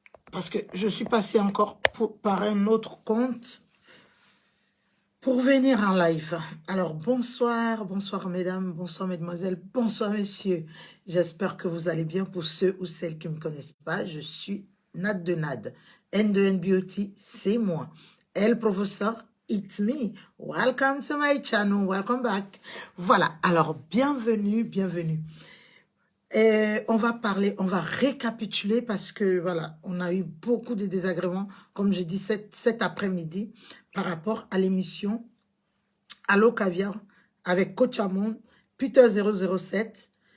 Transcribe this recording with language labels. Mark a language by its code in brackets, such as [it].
[fr] Parce que je suis passée encore par un autre compte pour venir en live. Alors, bonsoir, bonsoir mesdames, bonsoir mesdemoiselles, bonsoir messieurs. J'espère que vous allez bien. Pour ceux ou celles qui ne me connaissent pas, je suis Nad de Nad. N de N Beauty, c'est moi. El professeur, [en] it's me. Welcome to my channel, welcome back. [fr] Voilà, alors bienvenue, bienvenue. Et on va parler, on va récapituler parce que voilà, on a eu beaucoup de désagréments, comme j'ai dit cet après-midi, par rapport à l'émission Allo Caviar avec Coach Amon, Peter 007.